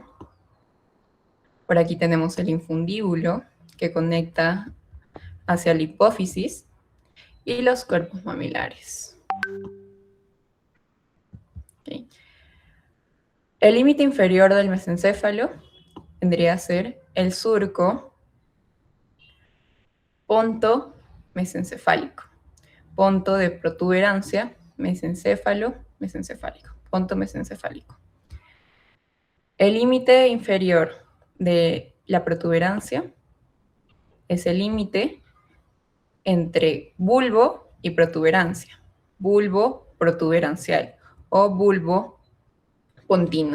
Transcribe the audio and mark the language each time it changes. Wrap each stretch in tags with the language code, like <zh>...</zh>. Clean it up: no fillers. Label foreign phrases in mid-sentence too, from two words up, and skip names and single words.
<es>Por aquí tenemos el infundíbulo, que conecta hacia la hipófisis, y los cuerpos mamilares. Okay. El límite inferior del mesencéfalo vendría a ser el surco ponto mesencefálico. Ponto de protuberancia, mesencéfalo, mesencefálico. Ponto mesencefálico. El límite inferior de la protuberancia es el límite entre bulbo y protuberancia. Bulbo protuberancial o bulbo pontino.</es>